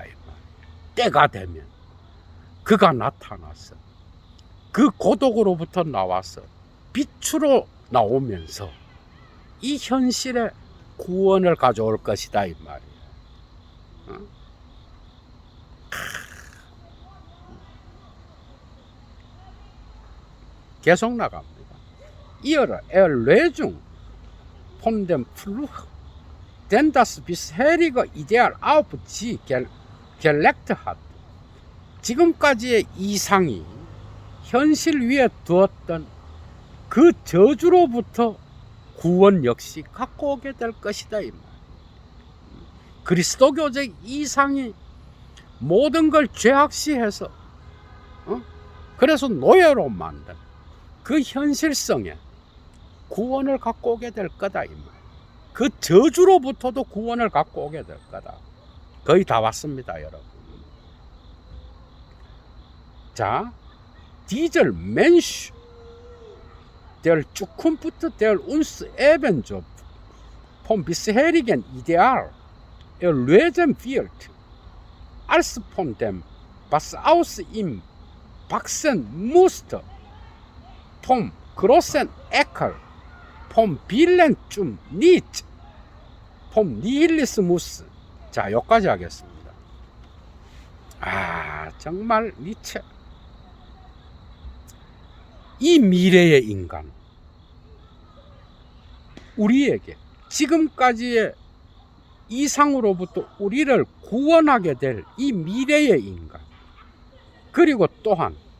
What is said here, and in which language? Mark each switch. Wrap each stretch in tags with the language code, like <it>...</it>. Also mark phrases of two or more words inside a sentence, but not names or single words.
<ko>때가 되면 그가 나타나서 그 고독으로부터 나와서 빛으로 나오면서 이 현실의 구원을 가져올 것이다 이 말이에요. 계속 나갑니다.</ko> <de>Ihre Erlösung von dem Fluch, denn das bisherige Ideal auf sie gelegt hat.</de> <ko>지금까지의 이상이 현실 위에 두었던 그 저주로부터 구원 역시 갖고 오게 될 것이다 이 말. 그리스도교적 이상이 모든 걸 죄악시해서 그래서 노예로 만든 그 현실성에 구원을 갖고 오게 될 거다 이 말. 그 저주로부터도 구원을 갖고 오게 될 거다. 거의 다 왔습니다 여러분. 자,</ko> <de>dieser Mensch, der Zukunft, der uns ebenso vom bisherigen Ideal erlösen wird, als von dem, was aus ihm wachsen musste, vom großen Ekel, vom Willen zum Nichts, vom Nihilismus.</de> <ko>자, 여기까지 하겠습니다. 아, 정말 니체. 이 미래의 인간, 우리에게 지금까지의 이상으로부터 우리를 구원하게 될 이 미래의 인간, 그리고 또한</ko>